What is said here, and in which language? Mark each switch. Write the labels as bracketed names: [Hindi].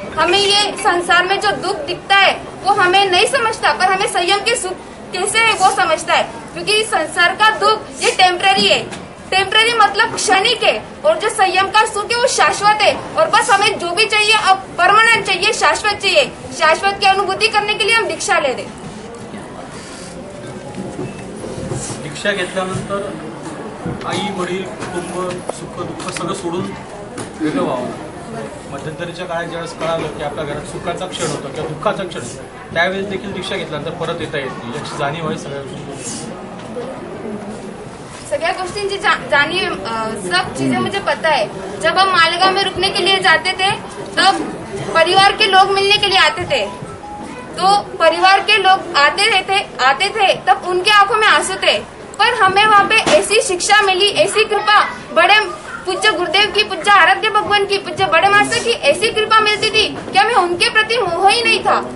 [Hindi] हमें ये संसार में जो दुख दिखता है वो हमें नहीं समझता, पर हमें संयम के सुख कैसे है वो समझता है. क्योंकि संसार का दुख ये टेम्पररी है. टेम्पररी मतलब क्षणिक है, और जो संयम का सुख है वो शाश्वत है. और बस हमें जो भी चाहिए अब परमानेंट चाहिए, शाश्वत चाहिए. शाश्वत की अनुभूति करने के लिए हम दीक्षा ले रहे. [Marathi] दीक्षा घेतल्यानंतर आई, वडील, कुटुंब, सुख दुःख सगळं सोडून वेगळं व्हावं. मध्यंतरीच्या काळात ज्यावेळेस कळालं की आपल्या घरात सुखाचा क्षण होता किंवा दुःखाचा क्षण, त्यावेळेस देखील दीक्षा घेतल्यानंतर परत येता येत नाही याची जाणीव आहे सगळ्या गोष्टी. सगळ्या गोष्टींची जाणीव [Hindi] सब चीजें मुझे पता है। जब हम मालेगांव में रुकने के लिए जाते थे तब परिवार के लोग मिलने के लिए आते थे, तो परिवार के लोग आते थे तब उनके आंखों में आंसू थे। पर हमें वहाँ पे ऐसी शिक्षा मिली, ऐसी कृपा, बड़े पूज्य गुरुदेव की, पूज्य आराध्य भगवान की, पूज्य बड़े मास्टर की ऐसी कृपा मिलती थी कि हमें उनके प्रति मोह ही नहीं था।